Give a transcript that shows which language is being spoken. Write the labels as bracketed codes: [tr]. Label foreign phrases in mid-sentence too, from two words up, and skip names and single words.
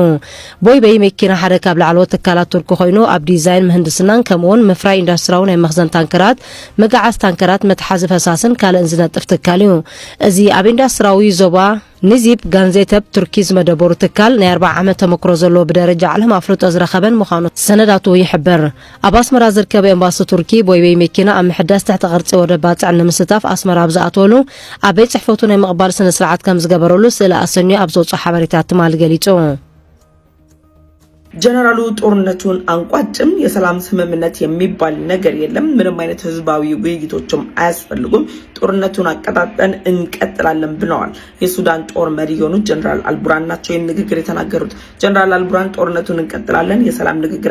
[ti] ቦይበይ መኪና ሓደ ካብ ላዕለዎት ትካላት ቱርኪ ኮይኑ ኣብ ዲዛይን ምህንድስናን ከምኡውን ምፍራይ ኢንዱስትሪያዊ ናይ መኽዘን ታንከራት መጋዓዝ ታንከራት መትሓዚ ፈሳስን ካልእን ዝነጥፍ ትካል እዩ እዚ ኣብ ኢንዱስትሪያዊ ዞባ ንዚብ ጋንዜተብ ቱርኪ ዝመደበሩ ትካል ናይ 40 ዓመት ተመክሮ ዘለዎ ብደረጃ ዓለም ኣፍርጦ ዝረኸበን ምዃኑ ሰነዳቱ ይሕብር ኣብ ኣስመራ ዝርከብ ኤምባሲ ቱርኪ ቦይበይ መኪና ኣብ ምሕዳስ ተሕተ ቅርጺ ወደ ባጽዕ ንምስታፍ ኣስመራ ኣብ ዝኣተወሉ ኣብ ቤት ጽሕፈቱ ናይ ምቕባል ስነ ስርዓት ከም ዝገበረሉ ስእሊ ኣሰንዩ ኣብ ዘውፅኦ ሓበሬታት ትማል ገሊጹ [am] ጀነራሉ ጦርነቱን አንቋጭም የሰላም ስምምነት የሚባል ነገር የለም ምንም አይነት ህዝባዊ ውይይቶችም አያስፈልጉም ጦርነቱን አቀጣጠን እንቀጥላለን ብለዋል የሱዳን ጦር መሪ የሆኑት ጀነራል አልቡራን ናቸው ንግግር የተናገሩት ጀነራል አልቡራን ጦርነቱን እንቀጥላለን የሰላም ንግግር